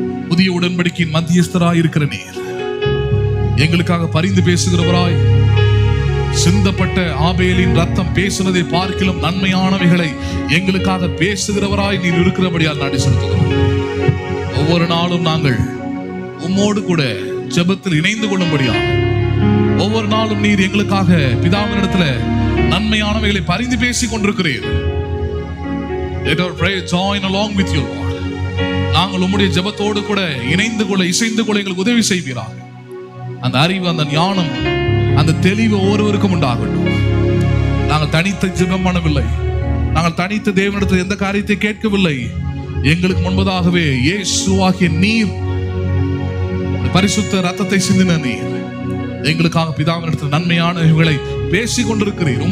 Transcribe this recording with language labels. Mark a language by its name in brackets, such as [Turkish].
[Tamil] புதிய உடன்படிக்கையின் மத்தியஸ்தராய் இருக்கிற நீர் எங்களுக்காக பரிந்து பேசுகிறவராய், சிந்தப்பட்ட ஆபேலின் ரத்தம் பேசுனதை பார்க்கிலும் நன்மையானவைகளை எங்களுக்காக பேசுகிறவராய் நீர் இருக்கிறபடியால் நன்றி செலுத்துகிறோம். ஒவ்வொரு நாளும் நாங்கள் உம்மோடு கூட ஜெபத்தில் இணைந்து கொள்ளும்படியாக ஒவ்வொரு நாளும் நீர் எங்களுக்காக பிதாவினிடத்துல நன்மையானவைகளை பரிந்து பேசிக் கொண்டிருக்கிறீர். [English] Let our prayer join along with you, Lord. [Tamil] நாங்கள் உம்முடைய ஜெபத்தோடு கூட இணைந்து கொள்ள, இசைந்து கொள்ள எங்களுக்கு உதவி செய்வீராக. அந்த அறிவு, அந்த ஞானம், அந்த தெளிவு ஒவ்வொருவருக்கும் உண்டாகட்டும். நாங்கள் தனித்த ஜெபம் பண்ணவில்லை, நாங்கள் தனித்த தேவனிடத்தில் எந்த காரியத்தை கேட்கவில்லை. எங்களுக்கு முன்பதாகவே இயேசுவாகிய நீர், பரிசுத்த ரத்தத்தை சிந்தின நீர் எங்களுக்காக பிதாவினிடத்தில் நன்மையானவைகளை பேசிக் கொண்டிருக்கிறீர்.